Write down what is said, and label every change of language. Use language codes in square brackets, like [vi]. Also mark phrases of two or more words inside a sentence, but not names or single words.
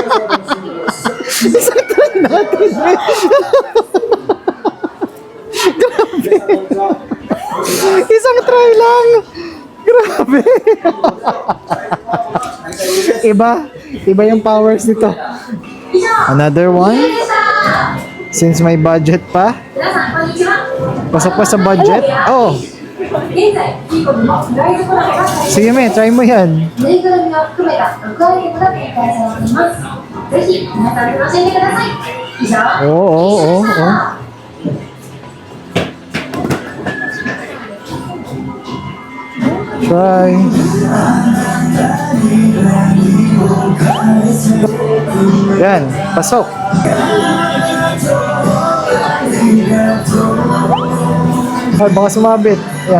[tl] Isang try natin. Grabe. Isang try lang. Grabe. Iba yung powers nito. [en] Another one. Since may budget pa. [tl] Pasok pa sa budget. Oh. Sige, me, try mo yan. [ja] ぬいぐるみを含めた6アイテムが展開されています。ぜひ皆さん楽しんでください。以上、 [tl] Oo. Try. Yan, pasok. Ay, baka sumabit. Yan.